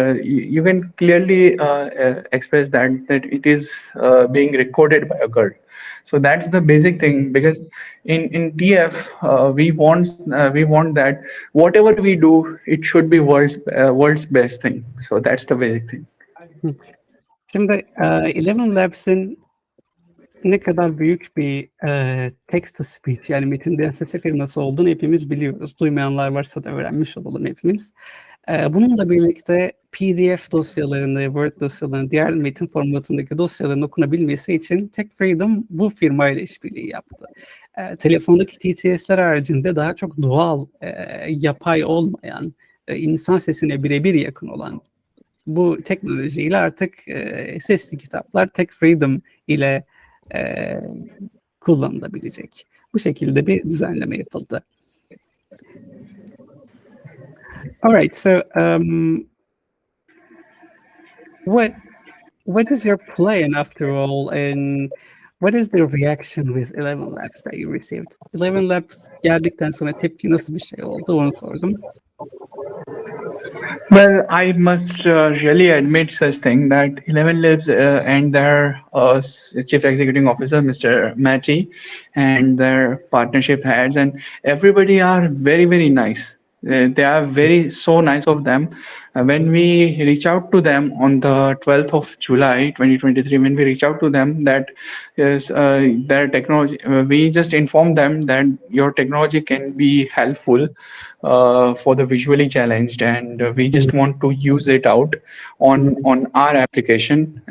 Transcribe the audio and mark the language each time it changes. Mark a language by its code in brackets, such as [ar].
[en] You can clearly express that it is being recorded by a girl. So that's the basic thing, because in TF we want that whatever we do, it should be world's best thing. So that's the basic thing. [tr] Şimdi Eleven Labs'in ne kadar büyük bir text-to-speech yani metinden sese firması olduğunu hepimiz biliyoruz. Duymayanlar varsa da öğrenmiş olalım hepimiz. Bununla birlikte PDF dosyalarını, Word dosyalarını, diğer metin formatındaki dosyaların okunabilmesi için TechFreedom bu firmayla işbirliği yaptı. Telefondaki TTS'ler haricinde daha çok doğal, yapay olmayan, insan sesine birebir yakın olan bu teknolojiyle artık sesli kitaplar TechFreedom ile kullanılabilecek. Bu şekilde bir düzenleme yapıldı. [en] All right, so what is your plan after all, and what is the reaction with Eleven Labs that you received? [tr] Eleven Labs geldikten sonra tepki nasıl bir şey oldu onu sordum. [en] Well, I must really admit such thing that Eleven Labs and their chief executive officer, Mr. Matty, and their partnership heads and everybody are very, very nice. They are so nice of them. When we reach out to them on the 12th of July 2023, when we reach out to them that is their technology, we just inform them that your technology can be helpful for the visually challenged, and we just want to use it out on our application.